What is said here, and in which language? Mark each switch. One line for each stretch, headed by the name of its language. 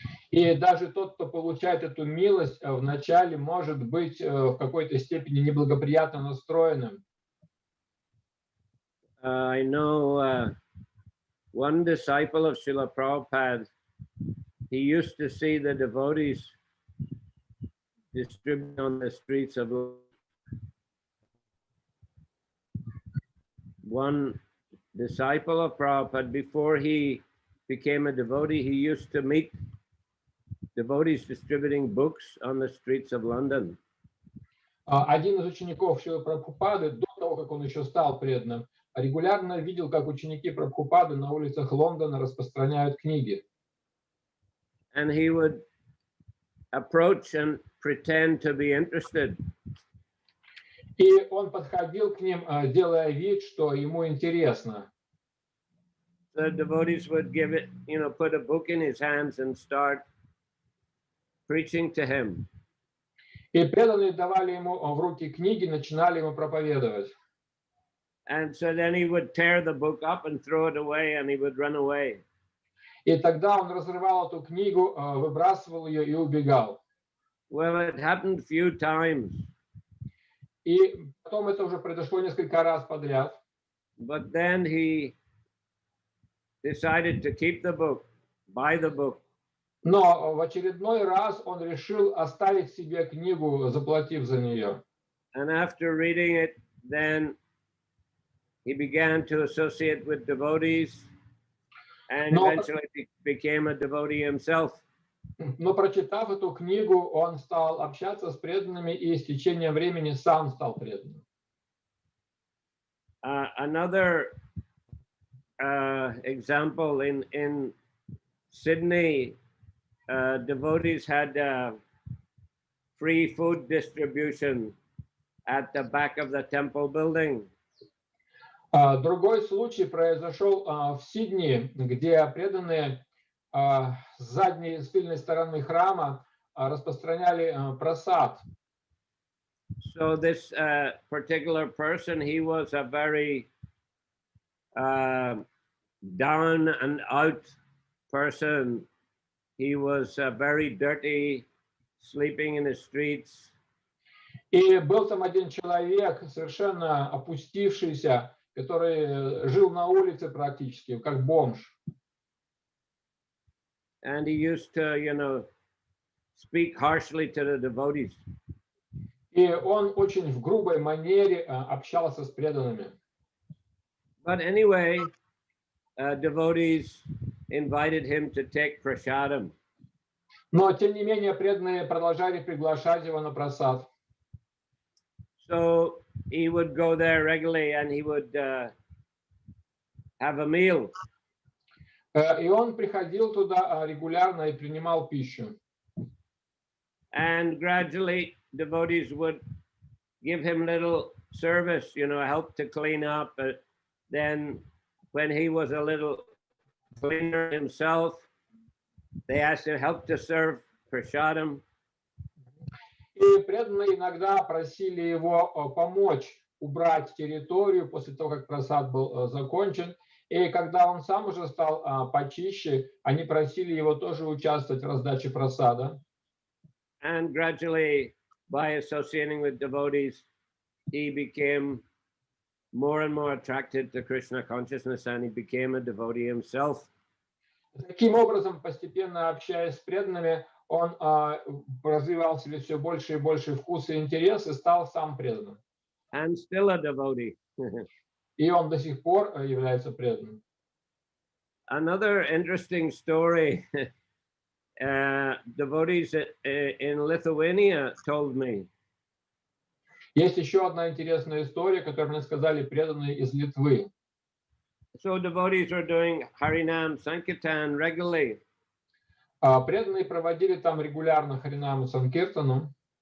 Russian: И даже тот, кто получает эту милость, вначале может быть в какой-то степени неблагоприятно настроенным.
English: I know one disciple of Srila Prabhupada, he used to see the devotees distributed on the streets of one disciple of Prabhupada, before he became a devotee, he used to meet devotees distributing books on the streets of London.
Russian: Один из учеников Шрилы Прабхупады, до того, как он еще стал преданным, регулярно видел, как ученики Прабхупады на улицах Лондона распространяют книги.
English: And he would approach and pretend to be interested.
Russian: И он подходил к ним, делая вид, что ему интересно.
English: The devotees would give it, put a book in his hands and start preaching to him.
Russian: И преданные давали ему в руки книги, начинали ему проповедовать.
English: And so then he would tear the book up and throw it away, and he would run away.
Russian: И тогда он разрывал эту книгу, выбрасывал ее и убегал.
English: Well, it happened few times.
Russian: И потом это уже произошло несколько раз подряд.
English: But then he decided to keep the book, buy the book.
Russian: Но в очередной раз он решил оставить себе книгу, заплатив за нее.
English: And after reading it, then he began to associate with devotees and eventually became a devotee himself.
Russian: Но прочитав эту книгу, он стал общаться с преданными и с течением времени сам стал преданным.
English: Another example in Sydney, devotees had free food distribution at the back of the temple building.
Russian: Другой случай произошел в Сиднее, где преданные с задней, с тыльной стороны храма распространяли просад.
English: So this particular person, he was a very down and out person. He was very dirty, sleeping in the streets.
Russian: И был там один человек, совершенно опустившийся, который жил на улице практически, как бомж.
English: And he used to, speak harshly to the devotees.
Russian: И он очень в грубой манере общался с преданными.
English: But anyway, devotees invited him to take prasadam.
Russian: Но, тем не менее, преданные продолжали приглашать его на просад.
English: So he would go there regularly and he would have a meal.
Russian: И он приходил туда регулярно и принимал пищу.
English: And gradually, devotees would give him little service, help to clean up. Then when he was a little cleaner himself, they asked him help to serve prasadam.
Russian: И преданные иногда просили его помочь убрать территорию после того, как просад был закончен. И когда он сам уже стал почище, они просили его тоже участвовать в раздаче просада.
English: And gradually, by associating with devotees, he became more and more attracted to Krishna consciousness, and he became a devotee himself.
Russian: Таким образом, постепенно общаясь с преданными, он развивал в себе все больше и больше вкус и интерес и стал сам преданным.
English: And still a devotee.
Russian: И он до сих пор является преданным.
English: Another interesting story, devotees in Lithuania told me.
Russian: Есть еще одна интересная история, которую мне сказали преданные из Литвы.
English: So devotees were doing Harinam Sankirtan regularly.
Russian: Преданные проводили там регулярно Харинаму Санкиртану.